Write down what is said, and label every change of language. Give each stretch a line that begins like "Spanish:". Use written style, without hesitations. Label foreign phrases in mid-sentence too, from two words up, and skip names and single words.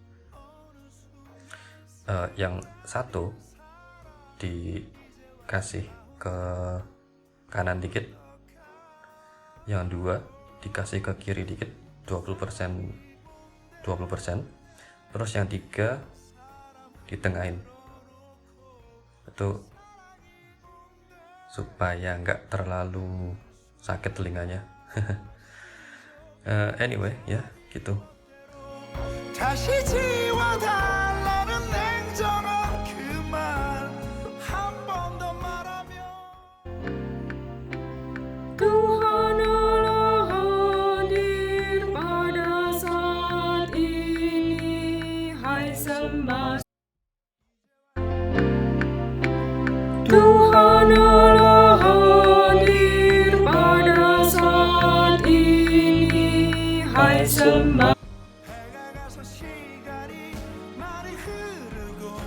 Indonesian: Yang satu dikasih ke kanan dikit, yang dua dikasih ke kiri dikit 20%, terus yang tiga ditengahin. Itu supaya nggak terlalu sakit telinganya. Anyway ya gitu.
Korean: 다시 지워달라는 냉정한 그 말 한 번 더 말하면
Indonesian: Tuhan Allah hadir pada saat ini, hai sembah. Tuhan Allah hadir pada saat ini, hai sembah.
Korean: 해가 가서 시간이 많이 흐르고